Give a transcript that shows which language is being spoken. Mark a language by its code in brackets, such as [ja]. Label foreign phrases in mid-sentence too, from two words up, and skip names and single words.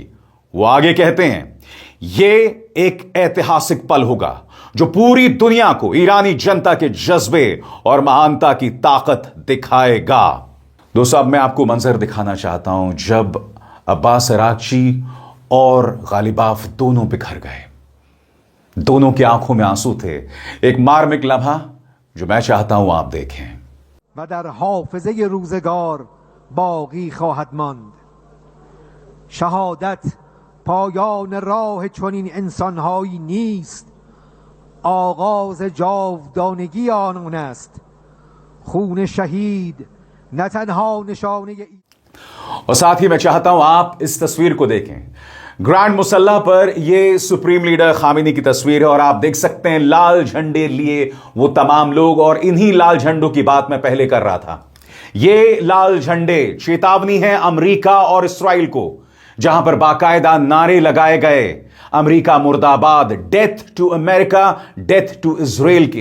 [hi] वो आगे कहते हैं, यह एक ऐतिहासिक पल होगा जो पूरी दुनिया को ईरानी जनता के जज्बे और महानता की ताकत दिखाएगा। दोस्तों, अब मैं आपको मंजर दिखाना चाहता हूं जब अब्बास अरागची और गालिबाफ दोनों बिखर गए। दोनों की आंखों में आंसू थे। एक मार्मिक लम्हा जो मैं चाहता हूं आप देखें। [fa] و در حافظه روزگار باقی خواهد ماند. شهادت پایان راه چنین انسانهایی نیست. آغاز جاودانگی آنان است. خون شهید نه تنها نشانه [hi] और साथ ही मैं चाहता हूं आप इस तस्वीर को देखें। ग्रैंड मुसल्ला पर यह सुप्रीम लीडर खामिनी की तस्वीर है और आप देख सकते हैं लाल झंडे लिए वो तमाम लोग। और इन्हीं लाल झंडों की बात मैं पहले कर रहा था। ये लाल झंडे चेतावनी है अमेरिका और इस्राइल को, जहां पर बाकायदा नारे लगाए गए अमेरिका मुर्दाबाद, [en] Death to America, Death to Israel [hi] के।